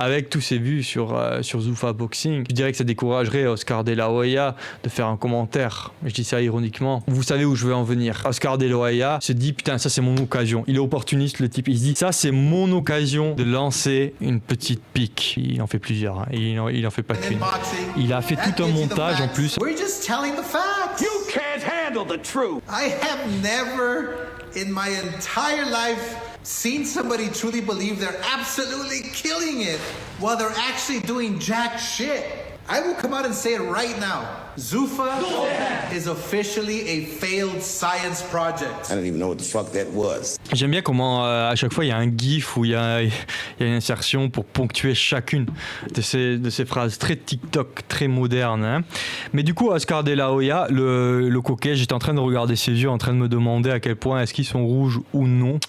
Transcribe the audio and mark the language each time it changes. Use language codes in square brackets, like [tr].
[fr] Avec tous ces vues sur Zuffa Boxing, je dirais que ça découragerait Oscar De La Hoya de faire un commentaire. Je dis ça ironiquement. Vous savez où je veux en venir. Oscar De La Hoya se dit putain, ça c'est mon occasion. Il est opportuniste le type. Il se dit ça c'est mon occasion de lancer une petite pique. Il en fait plusieurs. Hein. Il en fait pas qu'une. Il a fait tout un montage en plus. [en] We're just telling the facts. You can't handle the truth. I have never in my entire life seen somebody truly believe they're absolutely killing it while they're actually doing jack shit. I will come out and say it right now. Zuffa is officially a failed science project. I don't even know what the fuck that was. [fr] J'aime bien comment à chaque fois il y a un gif où il y a une insertion pour ponctuer chacune de ces phrases très TikTok, très modernes. Hein. Mais du coup, Oscar De La Hoya, le coquet, j'étais en train de regarder ses yeux, en train de me demander à quel point est-ce qu'ils sont rouges ou non.